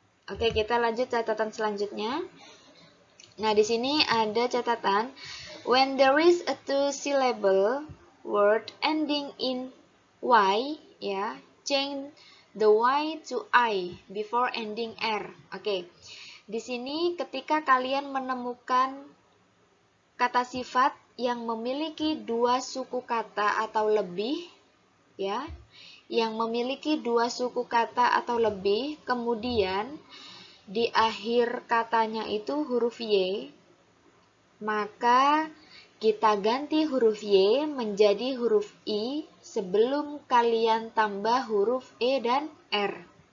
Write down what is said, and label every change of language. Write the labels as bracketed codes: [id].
[id] Oke, kita lanjut catatan selanjutnya. Nah, di sini ada catatan, [en] when there is a two-syllable word ending in Y, ya, change the Y to I before ending R. [id] Oke, di sini ketika kalian menemukan kata sifat yang memiliki dua suku kata atau lebih, ya, yang memiliki dua suku kata atau lebih, kemudian di akhir katanya itu huruf Y, maka kita ganti huruf Y menjadi huruf I sebelum kalian tambah huruf E dan R.